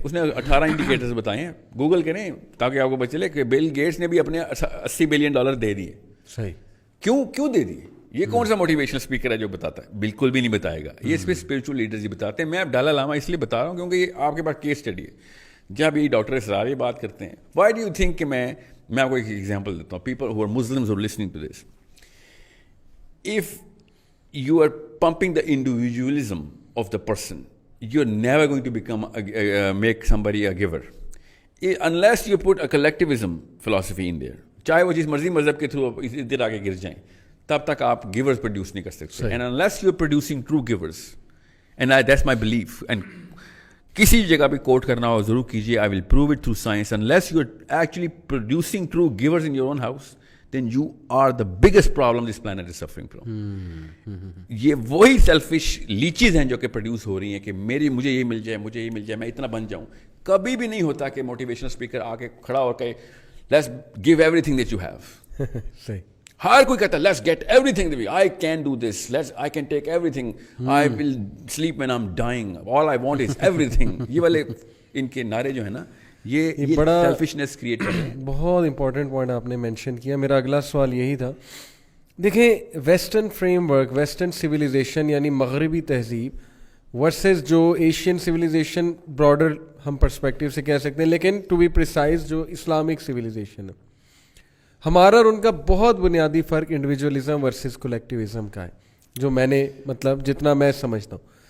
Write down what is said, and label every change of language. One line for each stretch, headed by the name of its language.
Urdu: اس نے 18 انڈیکیٹرز بتائے ہیں, گوگل کریں تاکہ آپ کو پتہ چلے کہ بل گیٹس نے بھی اپنے $80 billion دے دیے. صحیح. کیوں دے دیے؟ یہ کون سا موٹیویشنل اسپیکر ہے جو بتاتا ہے؟ بالکل بھی نہیں بتائے گا. یہ صرف اسپرچل لیڈرز ہی بتاتے ہیں. میں اب دلائی لاما اس لیے بتا رہا ہوں کیونکہ یہ آپ کے پاس کیس اسٹڈی ہے. جب یہ ڈاکٹر اسرار یہ بات کرتے ہیں,
English: why do you think
Urdu: کہ میں آپ کو ایک ایگزامپل دیتا ہوں.
English: People who are Muslims who are listening to this, if you are pumping the individualism of the person, you're never going to become make somebody a giver unless you put a collectivism philosophy in there.
Urdu: چاہے وہ جس مرضی مذہب کے through ادھر آگے گر جائیں, تب تک آپ گیورز پروڈیوس نہیں کر سکتے.
English: and unless you are producing true givers, and that's my belief, and
Urdu: کسی جگہ پہ کوٹ کرنا ہو ضرور کیجیے,
English: I will prove it through science. Unless you are actually producing true givers in your own house, then you are the biggest problem this planet is suffering from.
Urdu: یہ وہی selfish لیچیز ہیں جو کہ پروڈیوس ہو رہی ہیں کہ مجھے یہ مل جائے, میں اتنا بن جاؤں. کبھی بھی نہیں ہوتا کہ موٹیویشنل اسپیکر آ کے کھڑا ہو کے
English: let's give everything that you have.
Urdu: صحیح. ہر کوئی کہتا ہے
English: let's get everything that I can do this, I can take everything, I will sleep when I'm dying, all I want is everything.
Urdu: یہ والے ان کے نعرے جو ہیں نا, یہ بڑا سیلفشنس کریٹ کر رہے ہیں. بہت امپورٹنٹ پوائنٹ آپ نے مینشن کیا. میرا اگلا سوال یہی تھا. دیکھیں western frame work, western civilisation یعنی مغربی تہذیب ورسز جو ایشین سویلائزیشن, براڈر ہم پرسپیکٹیو سے کہہ سکتے ہیں, لیکن ٹو بی پریسائز جو اسلامک سویلائزیشن ہے, ہمارا اور ان کا بہت بنیادی فرق انڈیویجولزم ورسز کولیکٹیوزم کا ہے, جو میں نے مطلب جتنا میں سمجھتا ہوں.